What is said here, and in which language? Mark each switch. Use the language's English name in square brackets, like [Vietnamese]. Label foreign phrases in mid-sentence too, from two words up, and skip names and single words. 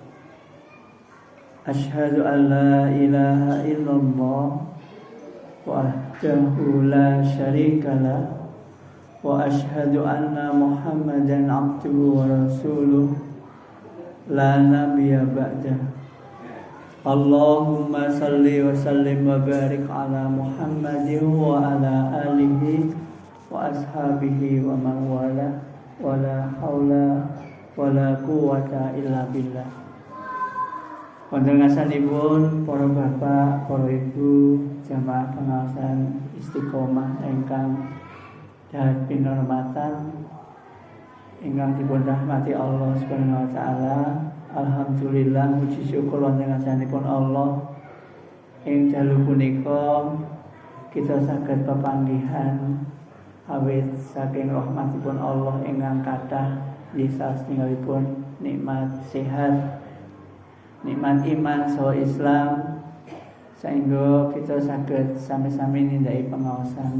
[Arabic] أشهد أن لا إله إلا الله وحده لا شريك له وأشهد أن محمدا عبده ورسوله لا نبي بعده. اللهم صل وسلم وبارك على محمد وعلى آله وأصحابه ومن والاه ولا حول ولا قوة إلا بالله. [Javanese] Wonten ngasanipun para bapak, para ibu, jamaah pengawasan Istiqomah ingkang dahat pinurmatan, ingkang dipun rahmati Allah [Arabic] سبحانه وتعالى. [Javanese] Alhamdulillah, muji syukur wonten ngasanipun Allah ing dalu punika kita saged pepanggihan awit saking rahmatipun Allah ingkang kathah bisa satingalipun nikmat sehat, nikmat iman saha Islam, sehingga kita saged sami-sami nindaki pengawasan.